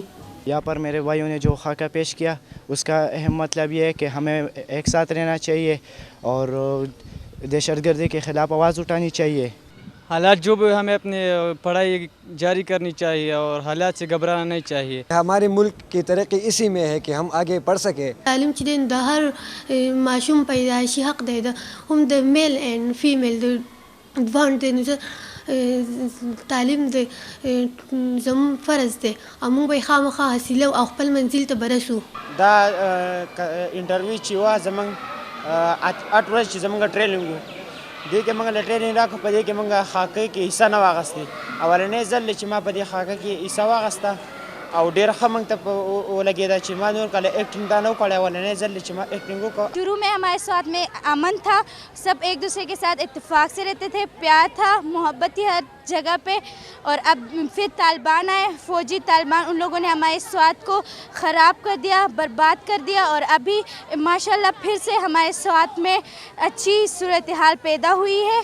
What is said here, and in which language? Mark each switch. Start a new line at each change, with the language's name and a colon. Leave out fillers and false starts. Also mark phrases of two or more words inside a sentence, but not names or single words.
Urdu: یہاں پر میرے بھائیوں نے جو خاکہ پیش کیا اس کا اہم مطلب یہ ہے کہ ہمیں ایک ساتھ رہنا چاہیے اور دہشت گردی کے خلاف آواز اٹھانی چاہیے. حالات جو بھی ہمیں اپنی پڑھائی جاری کرنی چاہیے اور حالات سے گھبرانا نہیں چاہیے. ہمارے ملک کی ترقی اسی میں ہے کہ ہم آگے بڑھ سکیں.
Pashto: تعلیم چې د هر ماشوم پیدایشي حق دی هم د
English: male and female
Pashto: د دواړو دی نو تعلیم د زموږ فرض دی او موږ به یې خامخا حاصلو او خپل منزل ته به رسو. دا انټرویو چې وه زموږ 8 ورځې چې زموږ ټریننګ و دې کې موږ له ټریننګ راکړو په دې کې موږ خاکې کې حصه نه واخیستې. اولنی ځل چې ما په دې خاکه کې حصه واخیسته او ډېر ښه موږ ته ولګېده چې ما نور کله ایکټینګ دا نه وکړی. اولنی ځل چې ما ایکټینګ وکړ.
Urdu: شروع میں ہمارے سوات میں امن تھا, سب ایک دوسرے کے ساتھ اتفاق سے رہتے تھے, پیار تھا, محبت تھی ہر جگہ پہ. اور اب پھر طالبان آئے, فوجی طالبان, ان لوگوں نے ہمارے سوات کو خراب کر دیا, برباد کر دیا. اور ابھی ماشاءاللہ پھر سے ہمارے سوات میں اچھی صورتحال پیدا ہوئی ہے.